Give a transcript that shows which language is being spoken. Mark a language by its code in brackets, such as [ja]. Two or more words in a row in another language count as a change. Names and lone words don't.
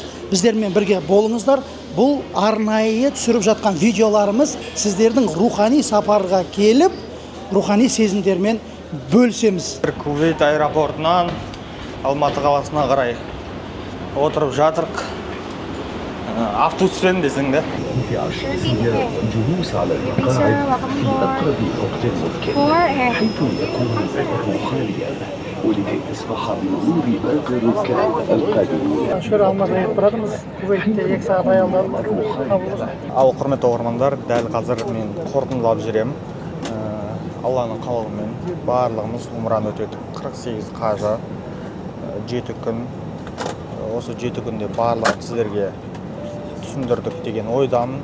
[kk] Біздермен бірге болыңыздар. Бұл арнайы түсіріп жатқан видеоларымыз сіздердің рухани сапарға келіп, рухани сезімдермен бөлісеміз. Кувейт аэропортынан Алматы қаласына қарай отырып жатырық. Автобуспен десең де. [ar] جلوس على المقاعد في أقرب وقت ممكن حيث يكون المكان خاليا ولكي تسمح بمرور باقي الركاب القادمين. [kk] Şöyle Алматыға кетіп баратырмыз. Кувейтте 2 сағат аялдадым. Ал құрметті оқырмандар, дәл қазір мен қорытындылап жүремін. Алланың қалауымен барлығымыз умраны өтедік. 48 қажы, 7 күн. Осы 7 күнде барлығын сіздерге түсіндірдік деген ойдамын.